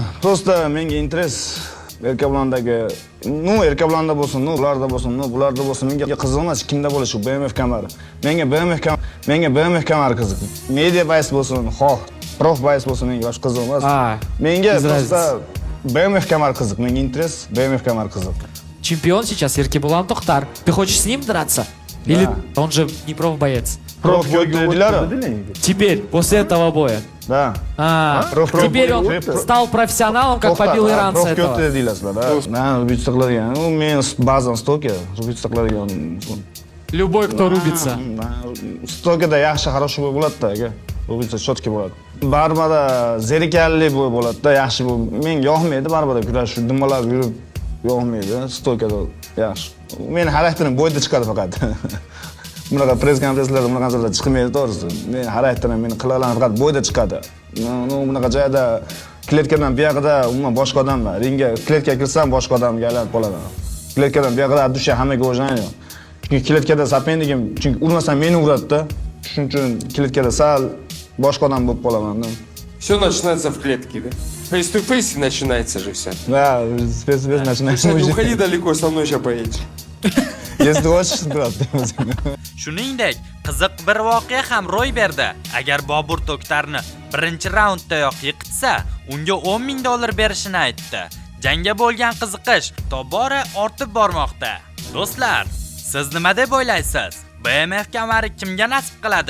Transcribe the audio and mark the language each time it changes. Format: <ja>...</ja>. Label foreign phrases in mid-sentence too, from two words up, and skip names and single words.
<uz>Просто menga interes erkak bilandagi, erkak bilanda bo'lsin, ularda bo'lsin, bularda bo'lsin, menga qiziq emas, kimda bo'lishi BMF kamari. Menga BMF kamari qiziq.</uz> <en>Media base</en> <uz>bo'lsin,</uz> <en>prof base</en> <uz>bo'lsin, menga boshqa qiziq emas. Menga просто BMF kamari qiziq. Menga interes BMF kamari qiziq.</uz> <ru>Чемпион сейчас Еркебулан Тохтар. Ты хочешь с ним драться? Или он же не профбоец?</ru> <uz>Prof dedilar.</uz> <ru>Теперь, после этого боя. Да. Теперь он стал профессионалом, как побил иранца этого.</ru> <uz>Prof deylasizlar, da. Men rubitsa qiladigan. Men ba'zan stoker rubitsa qiladigan.</uz> <ru>Любой, кто рубится.</ru> <uz>Stokada yaxshi, хорошо bo'ladi-da, aka. Rubitsa chotki bo'ladi. Barbada zerikarli bo'ladi-da, yaxshi bu. Menga yoqmaydi barbada kurash, dumalab yurib yoqmaydi. Stokada yaxshi. Meni xarakterim bo'yda chiqadi faqat. Bunaqa press konferensiyalarda bunaqa narsalar chiqmaydi to'g'risi. Men xarakterim meni qilalarni faqat bo'yda chiqadi. Bunaqa joyda kletkadan bu yoqda umuman boshqa odamman. Ringga kletkaga kirsam boshqa odamga aylanib qolaman. Kletkadan bu yoqda dusha hammaga o'xshaydi. Chunki kletkada sapendagim, chunki urmasam meni uradi-da. Shuning uchun kletkada sal boshqa odam bo'lib qolaman.</uz> <ru>Все начинается в клетке, да?</ru> <en>Face to face</en> <ru>начинается же все. Да, face-to-face начинается. Не уходи далеко, со мной еще поедешь. Если хочешь, брат.</ru> <uz>Shuningdek, qiziq bir voqea ham ro'y berdi. Agar Bobur To'ktarni birinchi raunddayoq yiqitsa, unga $10,000 berishini aytdi. Jangga bo'lgan qiziqish tobora ortib bormoqda. Do'stlar, siz nima deb o'ylaysiz? BMF kamari kimga nasib qiladi?</uz>